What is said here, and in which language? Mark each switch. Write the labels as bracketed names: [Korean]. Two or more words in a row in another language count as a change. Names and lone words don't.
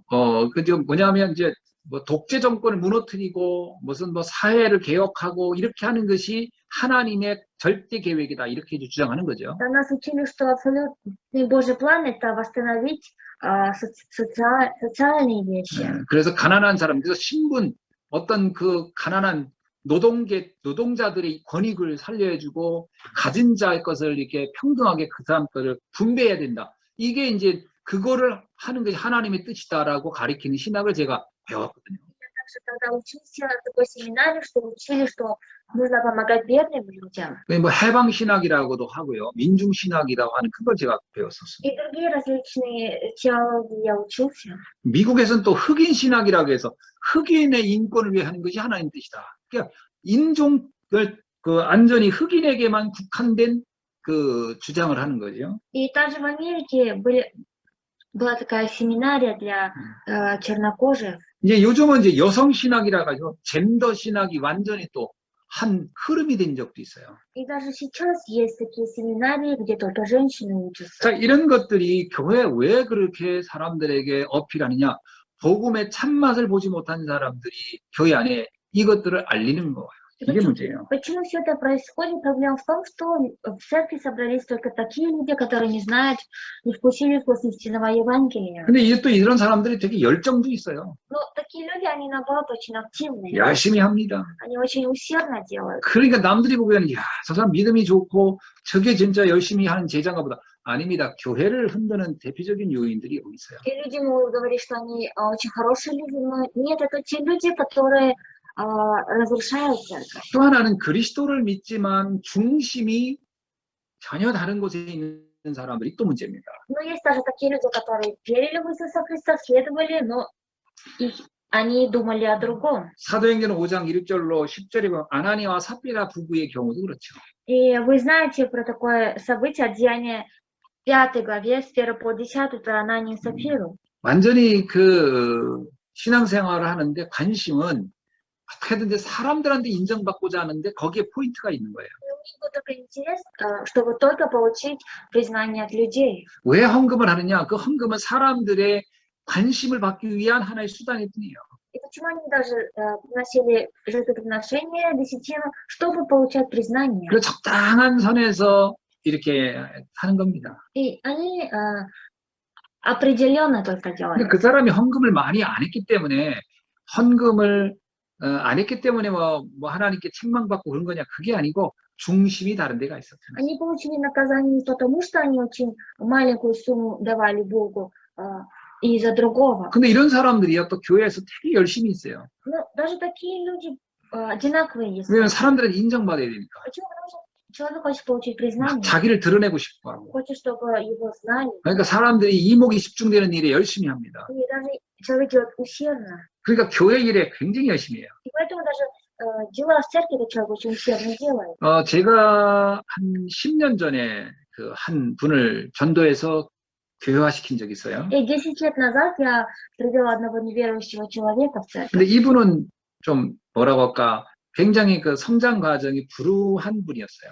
[Korean] 그죠 뭐냐면 이제 뭐 독재 정권을 무너뜨리고 무슨 뭐 사회를 개혁하고 이렇게 하는 것이 하나님의 절대 계획이다 이렇게 주장하는 거죠. [Russian] Нас учили, что абсолютный Божий план это восстановить социальные вещи. [Korean] 그래서 가난한 사람, 그래서 신분 어떤 그 가난한 노동자들의 권익을 살려주고 가진 자의 것을 이렇게 평등하게 그 사람 것을 분배해야 된다. 이게 이제 그거를 하는 것이 하나님의 뜻이다라고 가리키는 신학을 제가 배웠거든요. [Russian] Также тогда учился в такой семинаре, что учили, что нужно помогать бедным людям. [Korean] 뭐 해방 신학이라고도 하고요, 민중 신학이라고 하는 그걸 제가 배웠었습니다. [Russian] И другие различные теологии я учился. [Korean] 미국에서는 또 흑인 신학이라고 해서 흑인의 인권을 위해 하는 것이 하나님의 뜻이다. 그러니까 인종을 그 안전히 흑인에게만 국한된 그 주장을 하는 거죠. [Russian] И также в Америке была такая семинария для чернокожих. [Korean] 이제 요즘은 이제 여성 신학이라 가지고 젠더 신학이 완전히 또 한 흐름이 된 적도 있어요. [Russian] И даже сейчас есть такие семинарии, где только женщины учатся. [Korean] 자, 이런 것들이 교회 왜 그렇게 사람들에게 어필하느냐? 복음의 참맛을 보지 못한 사람들이 교회 안에 이것들을 알리는 거예요. 이게 문제예요. [Russian] Почему все это происходит? Проблема в том, что в церкви собрались только такие люди, которые не знают, не вкусили вкус истинного Евангелия. [Korean] 근데 이제 또 이런 사람들이 되게 열정도 있어요. [Russian] Но такие люди, они наоборот очень активные. [Korean] 열심히 합니다. [Russian] Они очень усердно делают. [Korean] 그러니까 남들이 보기에는 야, 저 사람 믿음이 좋고 저게 진짜 열심히 하는 제자인가 보다. 아닙니다. 교회를 흔드는 대표적인 요인들이 여기 있어요. [Russian] И люди могут говорить, что они очень хорошие люди, но нет, это те люди, которые разрушают церковь. [Korean] 또 하나는 그리스도를 믿지만 중심이 전혀 다른 곳에 있는 사람들이 또 문제입니다. [Russian] Но есть даже такие люди, которые верили в Иисуса Христа, следовали, но они думали о другом. [Korean] 사도행전 5장 1절로 10절에 보면 아나니아와 삽비라 부부의 경우도 그렇죠. [Russian] И вы знаете про такое событие, Деяние 5 главе, с 1 по 10, про Ананию и Сапфиру. [Korean] 완전히 그 신앙생활을 하는데 관심은 어떻게든 사람들한테 인정받고자 하는데 거기에 포인트가 있는 거예요. [Russian] И у них был такой интерес, чтобы только получить признание от людей. [Korean] 왜 헌금을 하느냐? 그 헌금은 사람들의 관심을 받기 위한 하나의 수단일 뿐이에요. [Russian] И почему они даже приносили жертвоприношения, десятину, чтобы получать признание. [Korean] 그 적당한 선에서 이렇게 하는 겁니다. [Russian] И они определенно только [Korean] 근데 [Russian] делали. [Korean] 그 사람이 헌금을 많이 안 했기 때문에 헌금을 안 했기 때문에 뭐 하나님께 책망받고 그런 거냐? 그게 아니고 중심이 다른 데가 있었잖아요. [Russian] Они получили наказание не потому, что они очень маленькую сумму давали Богу, из-за другого. [Korean] 근데 이런 사람들이요 또 교회에서 되게 열심히 있어요. [Russian] Но даже такие люди одинаковые есть. [Korean] 왜냐면 사람들은 인정받아야 되니까. [Russian] Почему? Потому что человек хочет получить признание, [Korean] 자기를 드러내고 싶어 하고. [Russian] хочет, чтобы его знали. [Korean] 그러니까 사람들이 이목이 집중되는 일에 열심히 합니다. [Russian] И даже человек делает усердно. [Korean] 그러니까 교회 일에 굉장히 열심히 해요. [Russian] И поэтому даже дела в церкви этот человек очень усердно делает. [Korean] 제가 한 10년 전에 그 한 분을 전도해서 교회화시킨 적이 있어요. [Russian] И 10 лет назад я привела одного неверующего человека в церковь. [Korean] 근데 이분은 좀 뭐라고 할까 굉장히 그 성장 과정이 불우한 분이었어요.